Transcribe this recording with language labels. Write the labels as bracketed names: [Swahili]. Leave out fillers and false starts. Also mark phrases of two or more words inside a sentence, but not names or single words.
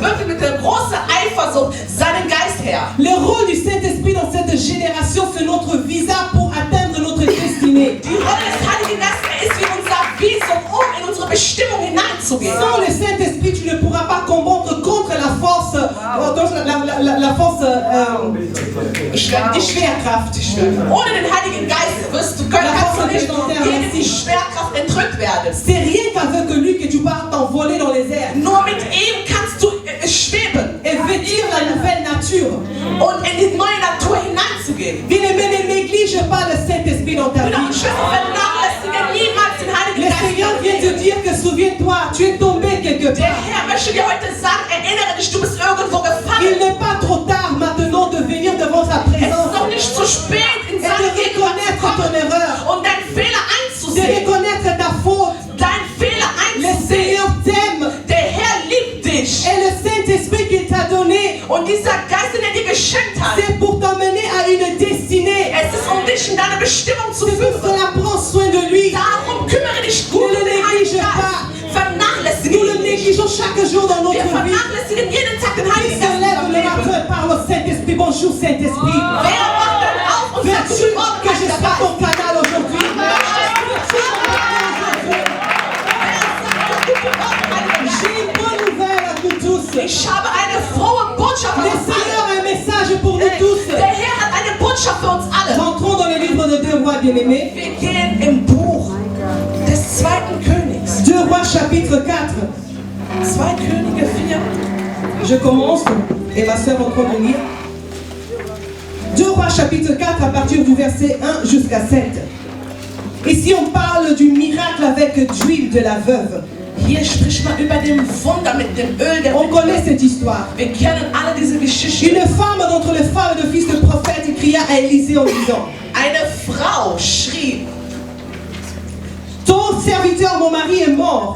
[German] wirklich mit der großen Eifersucht seinen Geist her. [French] Le rôle du Saint-Esprit dans cette génération, c'est notre visa pour atteindre notre destinée. [German] Die Rolle des Heiligen Geistes ist wie unser Visum, um in unsere Bestimmung hineinzugehen. [French] Sans le Saint-Esprit, tu ne pourras pas combattre contre la la force, [German] die Schwerkraft. Ohne den Heiligen Geist kannst du nicht gegen die Schwerkraft entrückt werden. [French] C'est rien qu'avec lui que tu vas t'envoler dans les airs. [German] Nur mit ihm kannst du schweben. [French] Et vêtir la nouvelle nature. [German] Und in die neue Natur hineinzugehen. [French] Bien-aimé, ne néglige pas le Saint-Esprit dans ta vie. [German] Vernachlässige niemals den Heiligen [French] Le [German] Geist. [French] Seigneur vient te dire que souviens-toi, tu es tombé quelque [German] Der [French] part. [German] Herr möchte dir heute sagen, erinnere dich, du bist irgendwo [French] Il [German] gefallen. [French] n'est pas trop tard maintenant de venir devant sa [German] Es ist [French] présence [German] noch nicht zu spät, in [French] et de [German] seine Gegenwart zu [French] reconnaître [German] kommen [French] ton erreur, [German] und deinen Fehler [French] de [German] einzusehen. [French] reconnaître ta faute. [German] Deinen Fehler [French] Le [German] einzusehen. [French] Seigneur t'aime [German] Der Herr liebt dich. [French] et le Saint-Esprit qu'il t'a donné, [German] Und dieser Geist, den er dir geschenkt hat, [French] c'est pour t'emmener à une destinée. [German] es ist, um dich in deine Bestimmung zu [French] C'est pour [German] führen. [French] cela, prends soin de lui. [German] Darum kümmere dich gut [French] Ne [German] um [French] le [German] den [French] néglige [German] Heiligen Geist. [French] pas. [German] Vernachlässige [French] Nous le [German] ihn nicht. [French] négligeons chaque jour dans notre [German] Wir [French] vie. [German] vernachlässigen jeden Tag den [French] Qui [German] Heiligen [French] se [German] Geist. in [French] lève [German] unserem [French] le [German] Leben. [French] matin par le Saint-Esprit. Bonjour Saint-Esprit. [German] Wer wacht dann auf und sagt, [French] Veux-tu [German] guten Morgen, [French] que je [German] Heiliger [French] sois ton [German] Geist? [French] canal aujourd'hui? J'ai une bonne nouvelle à vous tous. [German] Ich habe eine frohe Botschaft für [French] Le [German] uns [French] Seigneur [German] alle. [French] a un message pour nous tous. [German] Der Herr hat eine Botschaft für uns alle. [French] Rentrons dans le livre de 2 Rois, bien-aimés. [German] Wir gehen im Buch des 2. Königs. [French] 2 Rois chapitre 4. [German] 2 Könige 4. [French] Je commence et ma sœur reprend de lire. 2 Rois chapitre 4 à partir du verset 1 jusqu'à 7. Ici on parle du miracle avec d'huile de la veuve. [German] Hier spricht man über den Wunder mit dem Öl der [French] On connaît cette histoire. [German] Wir kennen alle diese Geschichte. [French] Une femme d'entre les femmes de fils de prophète cria à Élisée en disant: [German] Eine Frau schrie. [French] Ton serviteur, mon mari, est mort.